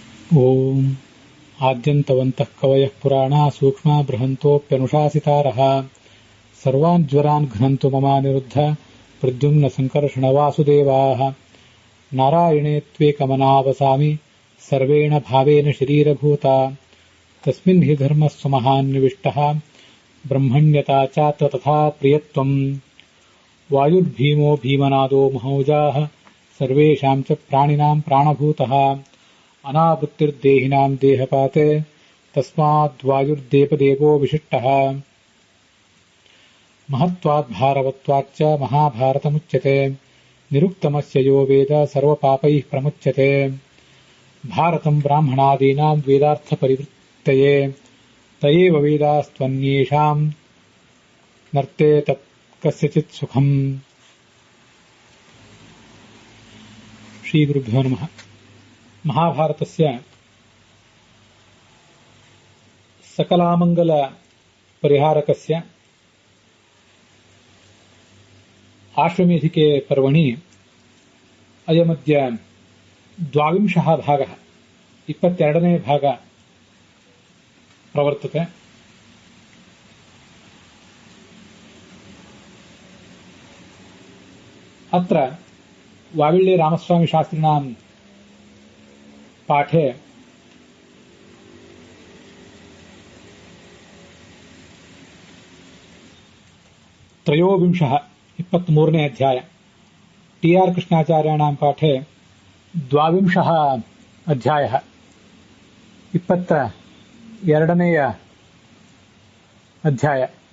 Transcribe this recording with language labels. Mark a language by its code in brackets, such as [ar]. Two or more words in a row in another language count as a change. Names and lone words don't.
[sa] ಓಂ ಆದ್ಯಂತವಂತಃ ಕವಯಃ ಪುರಾಣಾ ಸೂಕ್ಷ್ಮ ಬೃಹಂತೋಪ್ಯನುಶಾಸಿತಾರಃ ಸರ್ವಾನ್ ಜ್ವರಾನ್ ಘ್ನಂತು ಮಮ ನಿರುದ್ಧ ಪ್ರದ್ಯುಮ್ನ ಸಂಕರ್ಷಣ ವಾಸುದೇವಾಃ ನಾರಾಯಣೇ ತ್ವೇಕಮನಾವಸಾಮಿ ಸರ್ವೇಣ ಭಾವೇನ ಶರೀರಭೂತ ತಸ್ಮಿನ್ ಹಿ ಧರ್ಮಸ್ವ ಮಹಾನ್ ನಿವಿಷ್ಟಃ ಬ್ರಹ್ಮಣ್ಯತಾ ಚಾತ್ರ ತಥಾ ಪ್ರಿಯತ್ವಂ ವಾಯುರ್ಭೀಮೋ ಭೀಮನಾದೋ ಮಹೌಜಾಃ ಸರ್ವೇಷಾಂ ಚ ಪ್ರಾಣಿನಾಂ ಪ್ರಾಣಭೂತಃ ಅನಾವೃತ್ತಿರ್ದೇಹಿನಾಂ ದೇಹಪಾತೆ ತಸ್ಮಾದ್ವಾಯುರ್ದೇಪದೇವೋ ವಿಶಿಷ್ಟಃ ಮಹತ್ವಾದ್ ಭಾರವತ್ವಾಚ್ಚ ಮಹಾಭಾರತಮುಚ್ಯತೆ ನಿರುಕ್ತಮಸ್ಯ ಯೋ ವೇದ ಸರ್ವಪಾಪೈಃ ಪ್ರಮುಚ್ಯತೆ ಭಾರತಂ ಬ್ರಾಹ್ಮಣಾದೀನಾಂ ವೇದಾರ್ಥ ಪರಿವೃತ್ತಯೇ ತಯೇವ ವೇದಾಸ್ತ್ವನ್ಯೇಷಾಂ ನರ್ತೆ ತತ್ ಕಸ್ಯಚಿತ್ ಸುಖಂ. ಶ್ರೀ ಗುರುಭ್ಯೋ ನಮಃ. ಮಹಾಭಾರತಸ್ಯ ಸಕಲಾಮಂಗಲ ಪರಿಹಾರಕಸ್ಯ ಆಶ್ವಮೇಧಿಕೆ ಪರ್ವಣಿ ಅಯಮದ್ಯ ದ್ವಾವಿಂಶಃ ಭಾಗಃ [kn] 22ನೇ ಭಾಗ [sa] ಪ್ರವರ್ತತೆ. ಅತ್ರ ವಾವಿಳ್ಳಿ ರಾಮಸ್ವಾಮಿ ಶಾಸ್ತ್ರಿಣಾಂ ಪಾಠೆ ತ್ರಯೋವಿಂಶಃ [kn] 23ನೇ ಅಧ್ಯಾಯ, [sa] ಟಿ ಆರ್ ಕೃಷ್ಣಾಚಾರ್ಯಾಣಾಂ ಪಾಠೆ ದ್ವಾವಿಂಶಃ ಅಧ್ಯಾಯಃ [kn] 22ನೇಯ ಅಧ್ಯಾಯ.